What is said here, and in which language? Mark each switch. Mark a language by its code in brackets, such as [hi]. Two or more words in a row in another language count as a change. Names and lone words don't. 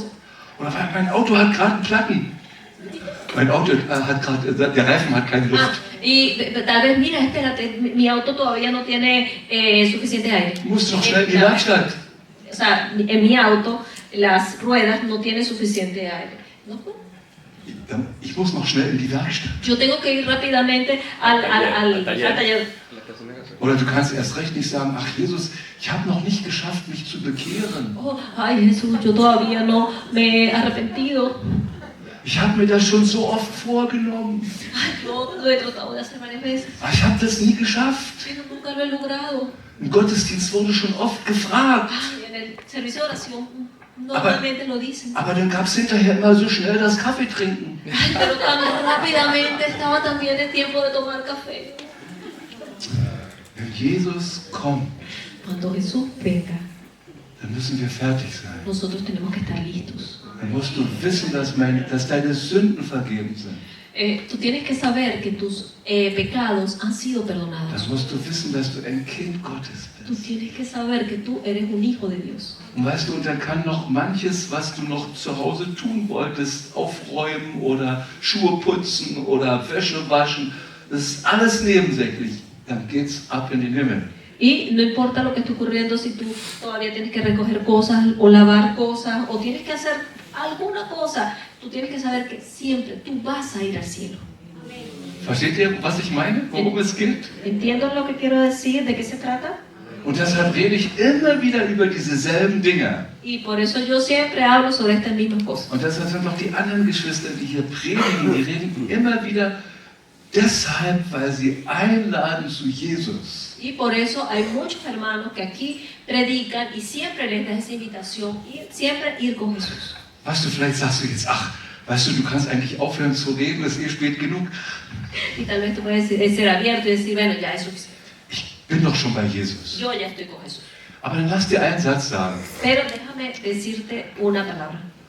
[de] Oder mein Auto hat gerade einen Platten. Mein Auto hat gerade, der Reifen hat keine Luft. [es] Tal vez, mira, espérate, mi auto todavía no tiene suficiente aire. [de] Du musst noch schnell in die Werkstatt. [es] O sea, en mi auto las ruedas no tienen suficiente aire. ¿No? [de] Ich muss noch schnell in die Werkstatt. [es] Yo tengo que ir rápidamente al taller. [de] Oder du kannst erst recht nicht sagen, ach Jesus, ich habe noch nicht geschafft, mich zu bekehren. [es] Oh, ay Jesús, yo todavía no me he arrepentido. [de] Ich habe mir das schon so oft vorgenommen. [es] Ay, yo lo he tratado de hacer varias veces, [de] Aber ich habe das nie geschafft. [es] pero nunca lo he logrado. [de] Im Gottesdienst wurde schon oft gefragt. [es] Ay, en el servicio de oración normalmente lo dicen. [de] Aber dann gab es hinterher immer so schnell das Kaffee trinken. [es] Ay, pero tan rápidamente estaba también el tiempo de tomar café. [de] Wenn Jesus kommt, [es] Cuando Jesús venga, [de] dann müssen wir fertig sein. [es] nosotros tenemos que estar listos. [de] Dann musst du wissen, dass deine Sünden vergeben sind. [es] Tú tienes que saber que tus pecados han sido [de] Dann [es] perdonados. [de] musst du wissen, dass du ein Kind Gottes [es] Tú [de] bist. [es] tienes que saber que tú eres un hijo de Dios. [de] Und weißt du, und dann kann noch manches, was du noch zu Hause tun wolltest, aufräumen oder Schuhe putzen oder Wäsche waschen, das ist alles nebensächlich. Dann geht's ab in den Himmel. [es] Y no importa lo que esté ocurriendo, si tú todavía tienes que recoger cosas o lavar cosas o tienes que hacer alguna cosa, tú tienes que saber que siempre tú vas a ir al cielo. [de] Versteht ihr, was ich meine? Worum es geht? [es] ¿Entienden lo que quiero decir? ¿De qué se trata? [de] Und deshalb rede ich immer wieder über diese selben Dinge. [es] Y por eso yo siempre hablo sobre estas mismas cosas. [de] Und deshalb sind auch die anderen Geschwister, die hier predigen, die reden immer wieder deshalb, weil sie einladen zu Jesus. [es] Y por eso hay muchos hermanos que aquí predican y siempre les da esa invitación, siempre ir con Jesús. [de] Weißt du, vielleicht sagst du jetzt, ach, weißt du, du kannst eigentlich aufhören zu reden, es ist eh spät genug. [es] Y tal vez tú puedes ser abierto y decir, bueno, ya es suficiente. [de] Ich bin doch schon bei Jesus. [es] Yo ya estoy con Jesús. [de] Aber dann lass dir einen Satz sagen. [es] Pero déjame decirte una palabra.